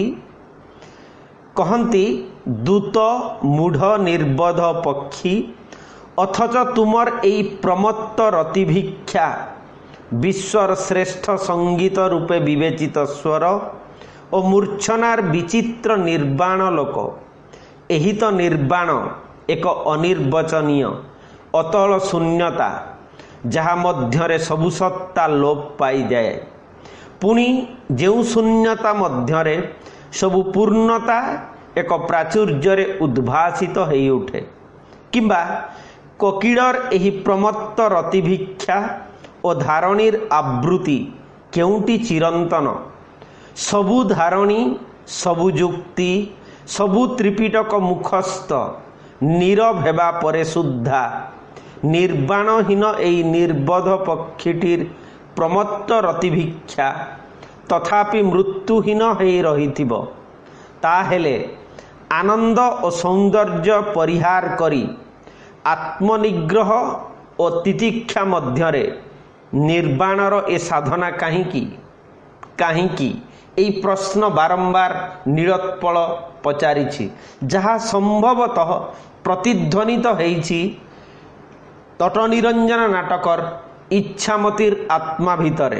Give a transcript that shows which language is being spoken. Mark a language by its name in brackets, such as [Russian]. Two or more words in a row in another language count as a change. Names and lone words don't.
[Odia] କହତି ଦୂତ ମୂଢ଼ ନିର୍ବୋଧ ପକ୍ଷୀ ଅଥଚ ତୁମର ଏଇ ପ୍ରମତ୍ତ ରତିଭିକ୍ଷା ବିଶ୍ୱର ଶ୍ରେଷ୍ଠ ସଙ୍ଗୀତ ରୂପେ ବିବେଚିତ ସ୍ୱର ଓ ମୂର୍ଚ୍ଛନାର ବିଚିତ୍ର ନିର୍ବାଣ ଲୋକ। ଏହି ତ ନିର୍ବାଣ ଏକ ଅନିର୍ବଚନୀୟ ଅତଳ ଶୂନ୍ୟତା ଯାହା ମଧ୍ୟରେ ସବୁ ସତ୍ତା ଲୋପ ପାଇ ଯାଏ। ପୁଣି ଯେଉଁ ଶୂନ୍ୟତା ମଧ୍ୟରେ ସବୁ ପୂର୍ଣ୍ଣତା ଏକ ପ୍ରାଚୁର୍ଯ୍ୟ ଉଦ୍ଭାସିତ ହୋଇ ଉଠେ। କିମ୍ବା କୋକିଳର ଏହି ପ୍ରମତ୍ତ ରତିଭିକ୍ଷା ଓ ଧାରଣୀର ଆବୃତ୍ତି କେଉଁଟି ଚିରନ୍ତନ। ସବୁ ଧାରଣୀ ସବୁ ଯୁକ୍ତି ସବୁ ତ୍ରିପିଟକ ମୁଖସ୍ଥ ନୀରବ ହେବା ପରେ ସୁଦ୍ଧା ନିର୍ବାଣହୀନ ଏଇ ନିର୍ବୋଧ ପକ୍ଷୀଟିର ପ୍ରମତ୍ତ ରତିଭିକ୍ଷା ତଥାପି ମୃତ୍ୟୁହୀନ ହୋଇ ରହିଥିବ। ତାହାହେଲେ ଆନନ୍ଦ ଓ ସୌନ୍ଦର୍ଯ୍ୟ ପରିହାର କରି ଆତ୍ମନିଗ୍ରହ ଓ ତିତିକ୍ଷା ମଧ୍ୟରେ ନିର୍ବାଣର ଏ ସାଧନା କାହିଁକି ଏଇ ପ୍ରଶ୍ନ ବାରମ୍ବାର ନୀଳୋତ୍ପଳ ପଚାରିଛି, ଯାହା ସମ୍ଭବତଃ ପ୍ରତିଧ୍ୱନିତ ହୋଇଛି ତଟନିରଞ୍ଜନ ନାଟକର ଇଚ୍ଛାମତୀର ଆତ୍ମା ଭିତରେ।